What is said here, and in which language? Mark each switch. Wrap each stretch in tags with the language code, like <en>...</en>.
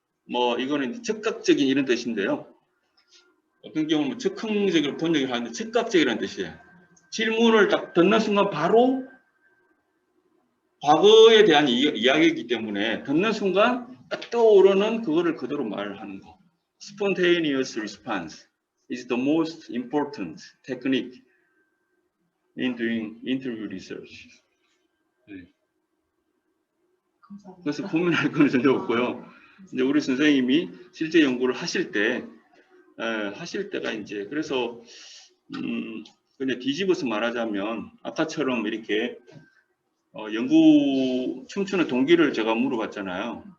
<ko>뭐 이거는 즉각적인 이런 뜻인데요. 어떤 경우는 즉흥적으로 번역을 하는데 즉각적이라는 뜻이에요. 질문을 딱 듣는 순간 바로 과거에 대한 이야기이기 때문에 듣는 순간 딱 떠오르는 그거를 그대로 말하는 거.</ko> <en>Spontaneous response is the most important technique in doing interview research.</en> <ko>네. 감사합니다. 그래서 고민할 건 전혀 없고요. 이제 우리 선생님이 실제 연구를 하실 때가 이제 그래서 그냥 뒤집어서 말하자면 아까처럼 이렇게 연구 춤추는 동기를 제가 물어봤잖아요.</ko>